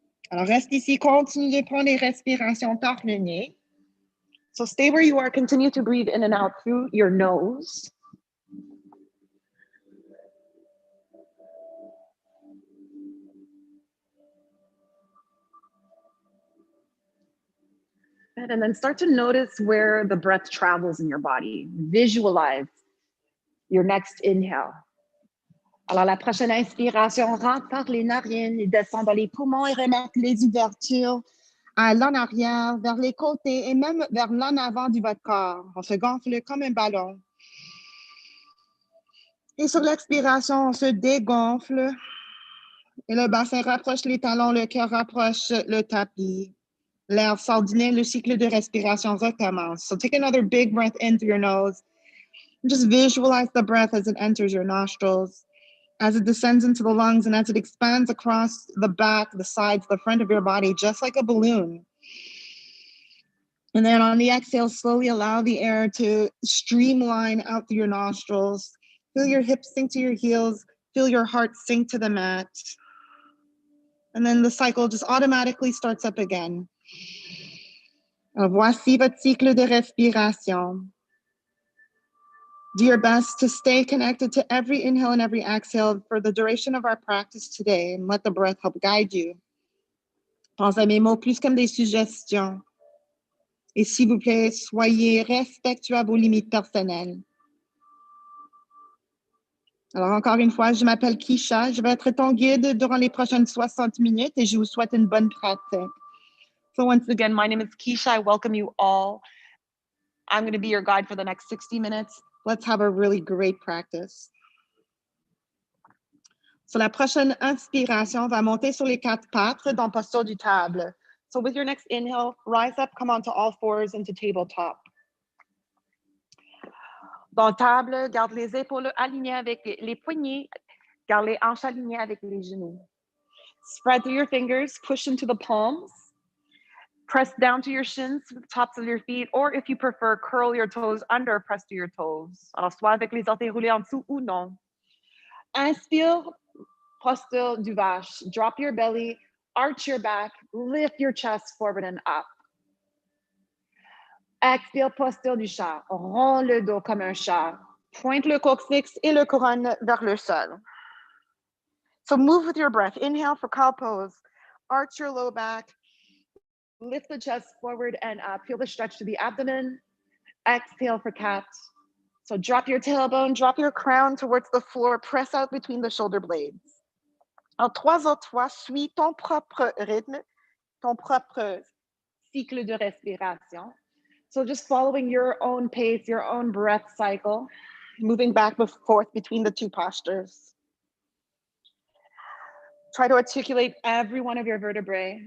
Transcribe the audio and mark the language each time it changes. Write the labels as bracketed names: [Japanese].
[French] Alors, reste ici, continue de prendre les respirations par le nez. [English] So stay where you are, continue to breathe in and out through your nose. And then start to notice where the breath travels in your body. Visualize your next inhale. [French] Alors, la prochaine inspiration, rentre par les narines et descend dans les poumons et remettre les ouvertures à l'en arrière, vers les côtés et même vers l'en avant de votre corps. On se gonfle comme un ballon. Et sur l'expiration, on se dégonfle. Et le bassin rapproche les talons, le cœur rapproche le tapis. L'air sort du nez, le cycle de respiration recommence. [English] So take another big breath in through your nose. Just visualize the breath as it enters your nostrils, as it descends into the lungs, and as it expands across the back, the sides, the front of your body, just like a balloon. And then on the exhale, slowly allow the air to streamline out through your nostrils. Feel your hips sink to your heels. Feel your heart sink to the mat. And then the cycle just automatically starts up again. [French] Voici votre cycle de respiration. [English] Do your best to stay connected to every inhale and every exhale for the duration of our practice today, and let the breath help guide you. [French] Pense à mes mots plus comme des suggestions. Et s'il vous plaît, soyez respectueux à vos limites personnelles. Alors, encore une fois, je m'appelle Keisha. Je vais être ton guide durant les prochaines 60 minutes et je vous souhaite une bonne pratique. [English] So once again, my name is Keisha. I welcome you all. I'm going to be your guide for the next 60 minutes. Let's have a really great practice. [French] So la prochaine inspiration va monter sur les quatre pattes dans posture du table. [English] So with your next inhale, rise up, come onto all fours into tabletop. [French] Dans table, garde les épaules alignées avec les poignets, garde les hanches alignées avec les genoux. [English] Spread through your fingers, push into the palms. Press down to your shins, with the tops of your feet, or if you prefer, curl your toes under, press to your toes. [French] Alors, soit avec les orteils roulés en dessous ou non. Inspire, posture du vache. [English] Drop your belly, arch your back, lift your chest forward and up. [French] Expire, posture du chat. Rends le dos comme un chat. Pointe le coccyx et le couronne vers le sol. [English] So move with your breath. Inhale for cow pose. Arch your low back. Lift the chest forward and up. Feel the stretch to the abdomen. Exhale for cat. So drop your tailbone, drop your crown towards the floor. Press out between the shoulder blades. [French] En 3 à 3, suis ton propre rythme, ton propre cycle de respiration. [English] So just following your own pace, your own breath cycle, moving back and forth between the two postures. Try to articulate every one of your vertebrae.